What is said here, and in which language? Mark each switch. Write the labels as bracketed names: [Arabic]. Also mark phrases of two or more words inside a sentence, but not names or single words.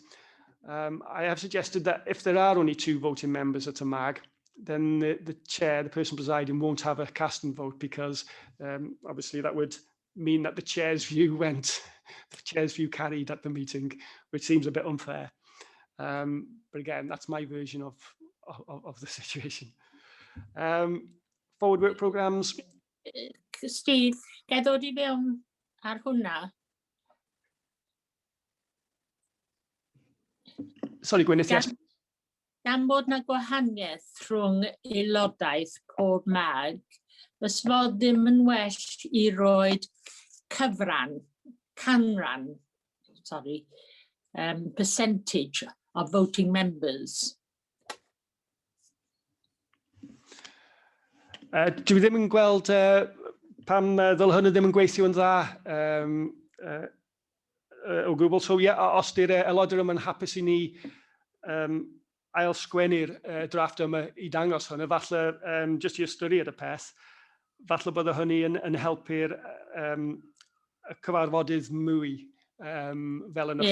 [English] I have suggested that if there are only 2 voting members at a MAG, then the chair, the person presiding, won't have a casting vote, because obviously that would mean that the chair's view carried at the meeting, which seems a bit unfair. But again, that's my version of the situation. Forward work programmes. [Welsh] Steve, ga I ddod I fewn ar hwnna? [English] Sorry, Gwyneth, yes. [Welsh] Gan bod na gwahaniaeth rhwng aelodaeth pob MAG, fys fod ddim yn well I roed [English] percentage of voting members. [Welsh] Dwi ddim yn gweld pam ddyle hynny ddim yn gweithio yn dda o gwbl. So ie, os di'r aelodau yma'n hapus I ni ail sgwennu'r drafft yma I dangos hwnna, falle jyst I ystyried y peth, falle bydde hynny yn helpu'r cyfarfodydd mwy fel yn y